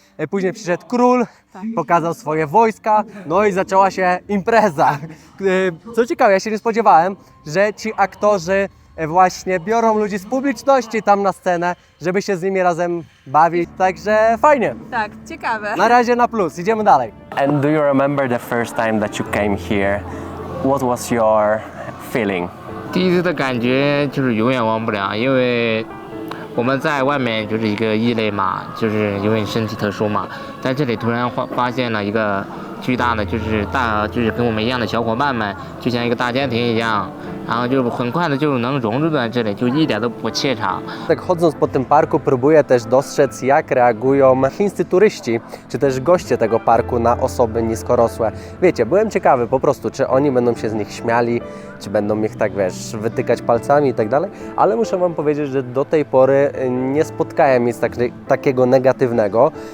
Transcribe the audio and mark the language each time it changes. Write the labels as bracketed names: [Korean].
[Polish] Później przyszedł król, pokazał swoje wojska, no i zaczęła się impreza. Co ciekawe, ja się nie spodziewałem, że ci aktorzy właśnie biorą ludzi z publiczności tam na scenę, żeby się z nimi razem bawić, także fajnie. Tak, ciekawe. Na razie na plus, idziemy dalej. [English] And do you remember the first time that you came here? What was your feeling? [Chinese] 第一次的感觉就是永远忘不了，因为我们在外面就是一个异类嘛，就是因为身体特殊嘛，在这里突然发现了一个巨大的就是跟我们一样的小伙伴们，就像一个大家庭一样，然后就很快的就能融入在这里，就一点都不怯场。 [Polish] Tak chodząc po tym parku próbuję też dostrzec, jak reagują chińscy turyści, czy też goście tego parku na osoby niskorosłe. Wiecie, byłem ciekawy po prostu, czy oni będą się z nich śmiali, czy będą ich tak, wiesz, wytykać palcami i tak dalej, ale muszę wam powiedzieć, że do tej pory nie spotkałem nic takiego negatywnego.